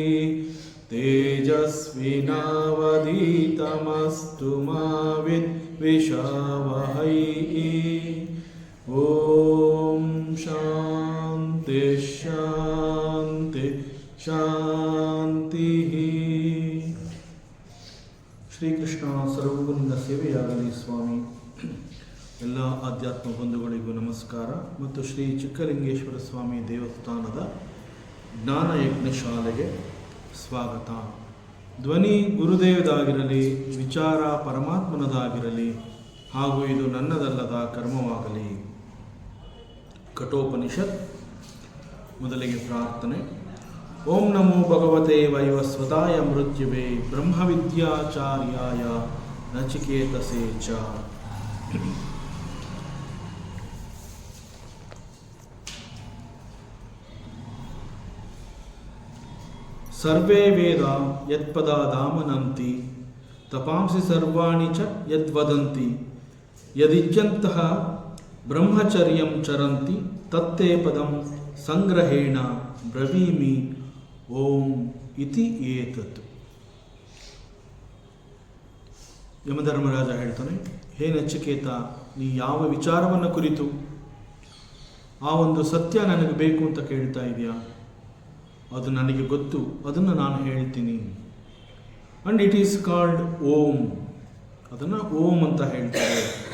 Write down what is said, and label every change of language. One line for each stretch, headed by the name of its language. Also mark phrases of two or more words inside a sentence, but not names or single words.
Sanskrit: तेजस्विनावधीतमस्तु मा विद्विषावहै। ॐ शान्ति शान्ति शान्तिः।
Kannada: ಶ್ರೀಕೃಷ್ಣ ಸರ್ವಗುಣ ಸೇವೆಯಾಗಲಿ ಸ್ವಾಮಿ. ಎಲ್ಲ ಆಧ್ಯಾತ್ಮ ಬಂಧುಗಳಿಗೂ ನಮಸ್ಕಾರ ಮತ್ತು ಶ್ರೀ ಚಿಕ್ಕಲಿಂಗೇಶ್ವರ ಸ್ವಾಮಿ ದೇವಸ್ಥಾನದ ಜ್ಞಾನಯಜ್ಞ ಶಾಲೆಗೆ ಸ್ವಾಗತ. ಧ್ವನಿ ಗುರುದೇವದಾಗಿರಲಿ, ವಿಚಾರ ಪರಮಾತ್ಮನದಾಗಿರಲಿ, ಹಾಗೂ ಇದು ನನ್ನದಲ್ಲದ ಕರ್ಮವಾಗಲಿ. ಕಠೋಪನಿಷತ್. ಮೊದಲಿಗೆ ಪ್ರಾರ್ಥನೆ.
Sanskrit: ಓಂ ನಮೋ ಭಗವತೆ ವೈವಸ್ವತಾಯ ಮೃತ್ಯುವೇ ಬ್ರಹ್ಮವಿದ್ಯಾಚಾರ್ಯಾಯ ನಚಿಕೇತಸೇ ಚ. ಸರ್ವೇ ವೇದ ಯತ್ಪದಾದಾಮನಂತಿ ತಪಾಂಸಿ ಸರ್ವಾಣಿ ಚ ಯದ್ವದಂತಿ ಯದಿಜ್ಜಂತಃ ಬ್ರಹ್ಮಚರ್ಯಂ ಚರಂತಿ ತತ್ತೇ ಪದಂ ಸಂಗ್ರಹೇಣ ಬ್ರವೀಮಿ ಓಂ ಇತಿ ಏತತ್.
Kannada: ಯಮಧರ್ಮರಾಜ ಹೇಳ್ತಾನೆ, ಹೇ ನಚಿಕೇತ, ನೀ ಯಾವ ವಿಚಾರವನ್ನು ಕುರಿತು ಆ ಒಂದು ಸತ್ಯ ನನಗೆ ಬೇಕು ಅಂತ ಕೇಳ್ತಾ ಇದೆಯಾ? ಅದು ನನಗೆ ಗೊತ್ತು, ಅದನ್ನು ನಾನು ಹೇಳ್ತೀನಿ.
English: and it is called Om.
Kannada: ಅದನ್ನು ಓಂ ಅಂತ ಹೇಳ್ತಾರೆ.